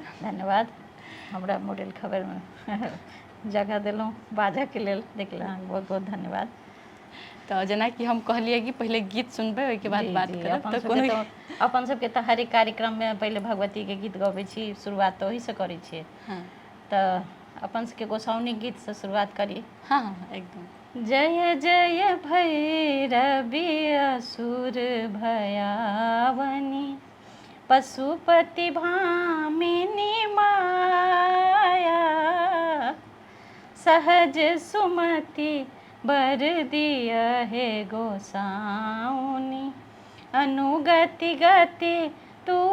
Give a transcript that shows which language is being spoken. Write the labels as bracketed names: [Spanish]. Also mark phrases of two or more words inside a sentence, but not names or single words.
[Maithili] धन्यवाद, हमरा मॉडल खबरमे जगह देलहुँ बाजऽके लेल, देखलहुँ, बहुत बहुत धन्यवाद। तऽ जेनाकि हम कहलिए कि पहिले गीत सुनबै, ओहिके बाद बात करब। तऽ अपन सबके तऽ हरेक कार्यक्रममे पहिले भगवतीके गीत गबै छी, शुरुआत तऽ ओहिसँ करै छियै। तऽ अपन सबके गोसाउनी गीतसँ शुरुआत करी। हाँ हाँ एकदम। जय जय भैरवी असुर भयावनी पशुपति भामिनी माया, सहज सुमति बर दिया है गोसाउनी, अनुगति गति तू